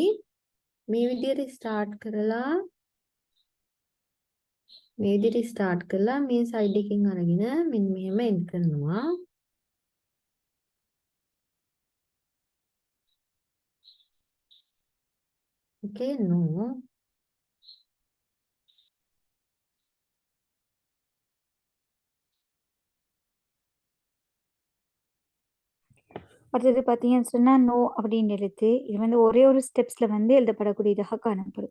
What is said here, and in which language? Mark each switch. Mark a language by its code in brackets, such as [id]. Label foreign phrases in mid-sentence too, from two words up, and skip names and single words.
[si] මේ විදිහට ස්ටාර්ට් කරලා මේ විදිහට ස්ටාර්ට් කරලා මේ සයිඩ් එකකින් අරගෙන මෙන්න මෙහෙම එන්ඩ් කරනවා. ඕකේ නෝ. [ta] அடுத்தது பார்த்தீங்கன்னு சொன்னால் நோ அப்படின்னு எழுத்து இது வந்து ஒரே ஒரு ஸ்டெப்ஸில் வந்து எழுதப்படக்கூடியதாக காணப்படும்.